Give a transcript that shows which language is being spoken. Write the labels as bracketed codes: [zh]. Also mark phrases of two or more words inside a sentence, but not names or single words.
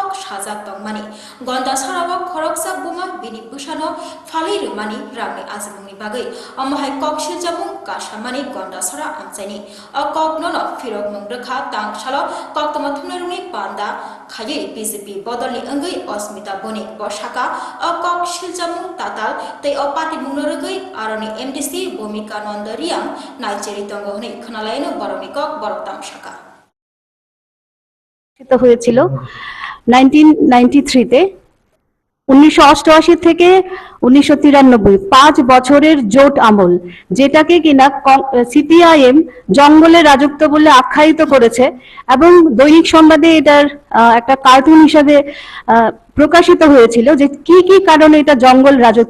[trp] Shazak Tongmani Gonda Sarawak Khoroksa Buma Bini Bushano Fali Rumani Rami Azmuni Bagai Amahai Kok Shiljabung Kashamani Gonda Sara Amsani A Kok Nono Firok Mungrekha Tang Shalo Kok Tomathunaruni Panda Khaye BCP Bodoli Angai Osmita Bonik Boshaka A Kok Shiljabung Tatal Tei O Pati Mungregai Aroni MDC Bhumika Nondariam Naijeri Tongohni Khanalaino Boroni Kok Boroktam Shaka [bn] হয়েছিল 1993 তে 1988 থেকে 1993 5 বছরের জোট আমল, যেটাকে কিনা সিপিআইএম জঙ্গলের রাজত্ব বলে আখ্যায়িত করেছে এবং দৈনিক সংবাদে এটার একটা কার্টুন হিসাবে প্রকাশিত হয়েছিল যে কি কি কারণে এটা জঙ্গল রাজত্ব।